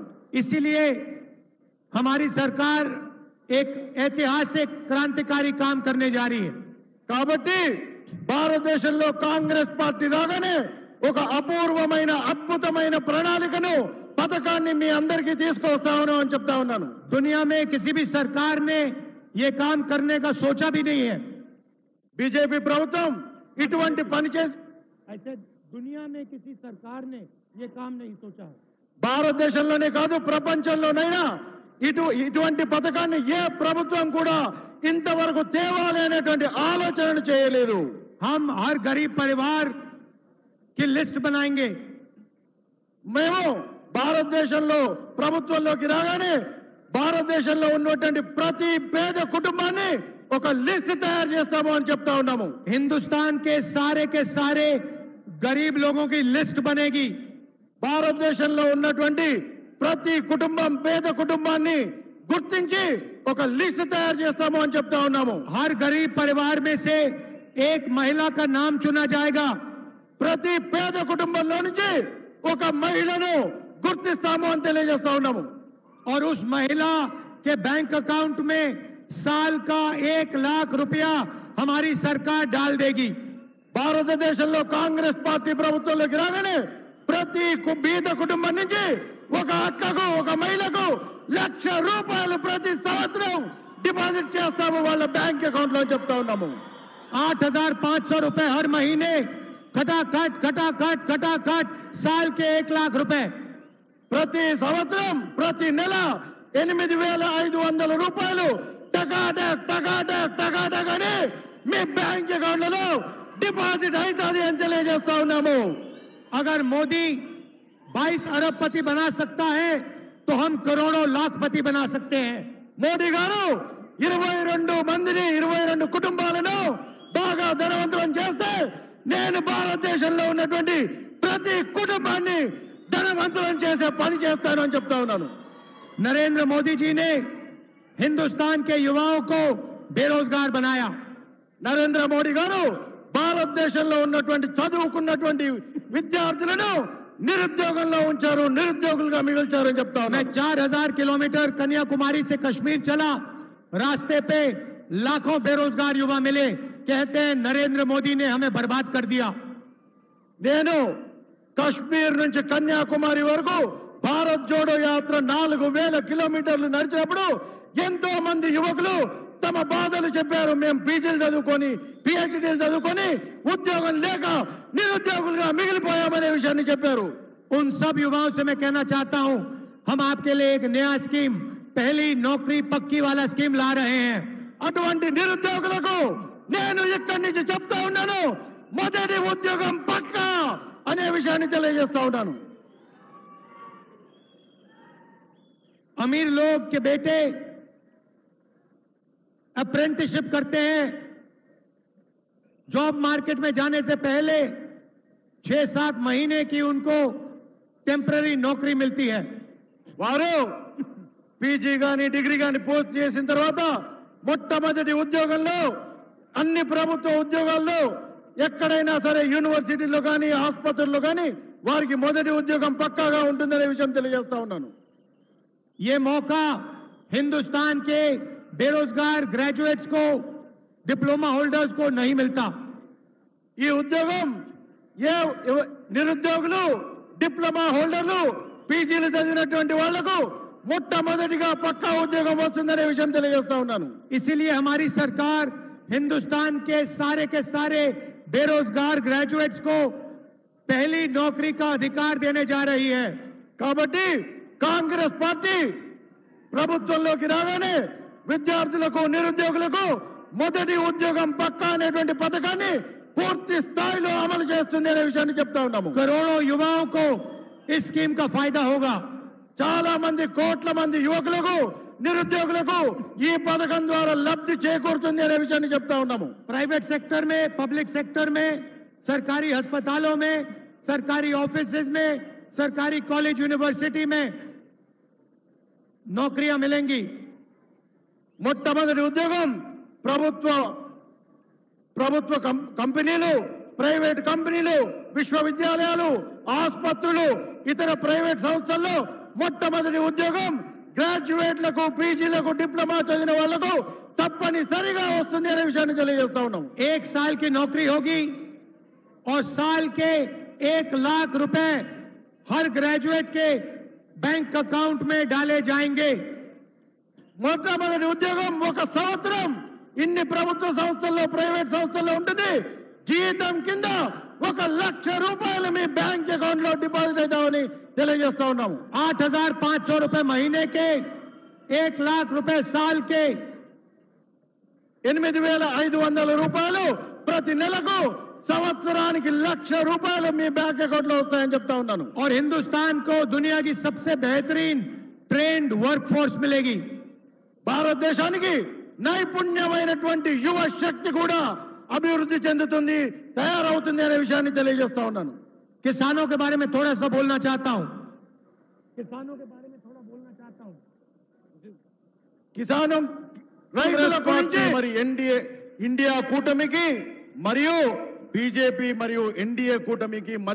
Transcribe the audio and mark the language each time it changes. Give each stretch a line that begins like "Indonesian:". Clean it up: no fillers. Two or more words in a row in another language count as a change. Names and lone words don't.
Hindi: इसीलिए हमारी सरकार एक ऐतिहासिक क्रांतिकारी काम करने जा रही है.
Telugu: కాబట్టి భారతదేశంలో కాంగ్రెస్ పార్టీ రాగానే ఒక అపూర్వమైన అద్భుతమైన ప్రణాళికను పథకాన్ని మీ అందరికీ తీసుకొస్తాను అని చెప్తా ఉన్నాను.
Hindi: दुनिया में किसी भी सरकार ने ये काम करने का सोचा भी नहीं है.
Telugu: బీజేపీ ప్రభుత్వం ఇటువంటి పని చేసి
Hindi: ऐसे दुनिया में किसी सरकार ने ये काम नहीं सोचा है.
Telugu: భారతదేశంలోనే కాదు ప్రపంచంలోనైనా ఇటువంటి పథకాన్ని ఏ ప్రభుత్వం కూడా ఇంతవరకు తేవాలి అనేటువంటి ఆలోచనను చేయలేదు.
Hindi: हम हर गरीब परिवार की लिस्ट बनाएंगे.
Telugu: మేము భారతదేశంలో ప్రభుత్వంలోకి రాగానే భారతదేశంలో ఉన్నటువంటి ప్రతి పేద కుటుంబాన్ని ఒక లిస్ట్ తయారు చేస్తాము అని చెప్తా ఉన్నాము.
Hindi: हिंदुस्तान के सारे गरीब लोगों की लिस्ट बनेगी.
Telugu: భారతదేశంలో ఉన్నటువంటి ప్రతి కుటుంబం పేద కుటుంబాన్ని గుర్తించి ఒక లిస్ట్ తయారు చేస్తాము అని చెప్తా ఉన్నాము.
Hindi: हर गरीब परिवार में से एक महिला का नाम चुना जाएगा.
Telugu: ప్రతి పేద కుటుంబంలో నుంచి ఒక మహిళను గుర్తిస్తాము అని తెలియజేస్తా ఉన్నాము.
Hindi: और उस महिला के
English: bank account
Hindi: में साल का 1 लाख रुपया हमारी सरकार डाल देगी.
Telugu: భారతదేశంలో కాంగ్రెస్ పార్టీ ప్రభుత్వంలోకి రాగానే ప్రతి బీద కుటుంబం నుంచి ఒక అక్కకు ఒక మహిళకు ₹1,00,000 ప్రతి సంవత్సరం డిపాజిట్ చేస్తాము వాళ్ళ
English: bank account
Telugu: లో చెప్తా ఉన్నాము.
Hindi: 8,500 रुपए हर महीने खटाखट साल के 1 लाख रुपए.
Telugu: ప్రతి సంవత్సరం ప్రతి నెల ₹8,500 టకాటక్ అని మీ
English: bank accounts
Telugu: డిపాజిట్ అవుతుంది అని తెలియజేస్తా ఉన్నాము.
Hindi: अगर मोदी 22 अरबपति बना सकता है तो हम करोड़ों लाखपति बना सकते हैं.
Telugu: మోడీ గారు 22 మందిని 22 కుటుంబాలను బాగా ధనవంతులను చేస్తే నేను భారతదేశంలో ఉన్నటువంటి ప్రతి కుటుంబాన్ని ధనవంతులను చేసే పని చేస్తాను అని చెప్తా ఉన్నాను.
Hindi: नरेंद्र मोदी जी ने हिंदुस्तान के युवाओं को बेरोजगार बनाया.
Telugu: నరేంద్ర మోడీ గారు భారతదేశంలో ఉన్నటువంటి చదువుకున్నటువంటి విద్యార్థులను నిరుద్యోగంలో ఉంచారు, నిరుద్యోగులుగా మిగిల్చారు అని చెప్తా
Hindi: मैं 4,000 किलोमीटर कन्याकुमारी से कश्मीर चला. रास्ते पे लाखों बेरोजगार युवा मिले. कहते हैं नरेंद्र मोदी ने हमें बर्बाद कर दिया.
Telugu: నేను కశ్మీర్ నుంచి కన్యాకుమారి వరకు భారత్ జోడో యాత్ర 4,000 కిలోమీటర్లు నడిచినప్పుడు ఎంతో మంది యువకులు తమ బాధలు చెప్పారు. మేము పీజీలు చదువుకొని పిహెచ్డీలు చదువుకొని ఉద్యోగం లేక నిరుద్యోగులుగా మిగిలిపోయామనే విషయాన్ని చెప్పారు.
Hindi: उन सब युवाओं से मैं कहना चाहता हूं, हम आपके लिए एक नया स्कीम, पहली नौकरी पक्की वाला स्कीम ला रहे हैं.
Telugu: అటువంటి నిరుద్యోగులకు నేను ఇక్కడి నుంచి చెప్తా ఉన్నాను, మొదటి ఉద్యోగం పక్కా అనే విషయాన్ని తెలియజేస్తా ఉన్నాను.
Hindi: अमीर लोग के बेटे अप्रेंटिसशिप करते हैं.
English: job market
Hindi: में जाने से पहले 6-7 महीने की उनको टेम्पररी नौकरी मिलती है.
Telugu: వారు పీజీ గాని డిగ్రీ గాని పూర్తి చేసిన తర్వాత మొట్టమొదటి ఉద్యోగంలో అన్ని ప్రభుత్వ ఉద్యోగాల్లో ఎక్కడైనా సరే యూనివర్సిటీలో కానీ ఆసుపత్రుల్లో కానీ వారికి మొదటి ఉద్యోగం పక్కాగా ఉంటుందనే విషయం తెలియజేస్తా ఉన్నాను.
Hindi: ये मौका हिंदुस्तान के बेरोजगार ग्रेजुएट्स को,
English: diploma holders
Hindi: को नहीं मिलता.
Telugu: ఈ ఉద్యోగం ఏ నిరుద్యోగులు
English: diploma holders
Telugu: పీజీలు చదివినటువంటి వాళ్లకు మొట్టమొదటిగా పక్కా ఉద్యోగం వస్తుందనే విషయం తెలియజేస్తా ఉన్నాను.
Hindi: इसीलिए हमारी सरकार हिंदुस्तान के सारे बेरोजगार ग्रेजुएट्स को पहली नौकरी का अधिकार देने जा रही है.
Telugu: కాబట్టి కాంగ్రెస్ పార్టీ ప్రభుత్వంలోకి రాగానే విద్యార్థులకు నిరుద్యోగులకు మొదటి ఉద్యోగం పక్కా అనేటువంటి పథకాన్ని పూర్తి స్థాయిలో అమలు చేస్తుంది అనే విషయాన్ని చెప్తా ఉన్నాము.
Hindi: करोड़ों युवाओं को इस स्कीम का फायदा होगा.
Telugu: చాలా మంది కోట్ల మంది యువకులకు నిరుద్యోగులకు ఈ పథకం ద్వారా లబ్ధి చేకూరుతుంది అనే విషయాన్ని చెప్తా ఉన్నాము.
English: private sector
Hindi: में,
English: public sector
Hindi: में, सरकारी अस्पतालों में, सरकारी ऑफिसेज में, सरकारी
English: college university
Hindi: में नौकरियां मिलेंगी.
Telugu: మొట్టమొదటి ఉద్యోగం ప్రభుత్వ కంపెనీలు,
English: private companies,
Telugu: విశ్వవిద్యాలయాలు, ఆసుపత్రులు, ఇతర ప్రైవేట్ సంస్థల్లో మొట్టమొదటి ఉద్యోగం గ్రాడ్యుయేట్లకు, పీజీలకు, డిప్లొమా చదివిన వాళ్లకు తప్పనిసరిగా వస్తుంది అనే విషయాన్ని తెలియజేస్తా ఉన్నాం.
Hindi: 1 साल की नौकरी होगी और साल के 1 लाख रुपए हर ग्रेजुएट के
English: bank account
Hindi: में डाले जाएंगे.
Telugu: మొట్టమొదటి ఉద్యోగం 1 సంవత్సరం ఇన్ని ప్రభుత్వ సంస్థల్లో, ప్రైవేట్ సంస్థల్లో ఉంటుంది. జీతం కింద 1 లక్ష రూపాయలు మీ
English: bank account
Telugu: లో డిపాజిట్ అవుతామని తెలియజేస్తా ఉన్నాము.
Hindi: 8,500 रुपए महीने के, 1 लाख रुपए साल के,
Telugu: 8,500 రూపాయలు ప్రతి నెలకు, సంవత్సరానికి 1 లక్ష రూపాయలు మీ
English: bank account
Telugu: లో వస్తాయని చెప్తా ఉన్నాను.
Hindi: और हिंदुस्तान को दुनिया की सबसे बेहतरीन
English: trained workforce
Hindi: मिलेगी.
Telugu: భారతదేశానికి నైపుణ్యమైనటువంటి యువ శక్తి కూడా అభివృద్ధి చెందుతుంది, తయారవుతుంది అనే విషయాన్ని తెలియజేస్తా ఉన్నాను.
Hindi: किसानों के बारे में थोड़ा सा बोलना चाहता हूं. किसानों के बारे में थोड़ा बोलना चाहता हूं.
Telugu: కిసానం రైతుల గురించి మరి ఇండియా కూటమికి మరియు బీజేపీ మరియు ఎన్డీఏ కూటమికి